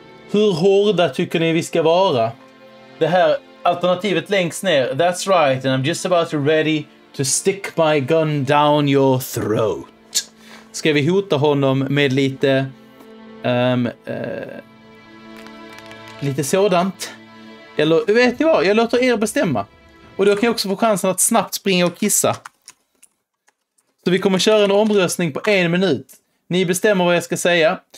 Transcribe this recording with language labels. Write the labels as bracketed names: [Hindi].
[Swedish] Hur hårda tycker ni vi ska vara? Det här alternativet längst ner. [English] That's right, and I'm just about ready to stick my gun down your throat. [Swedish] Ska vi hota honom med lite sådant? Eller vet ni vad? Jag låter er bestämma. Och då kan jag också få chansen att snabbt springa och kissa. Så vi kommer köra en omröstning på 1 minut. Ni bestämmer vad jag ska säga.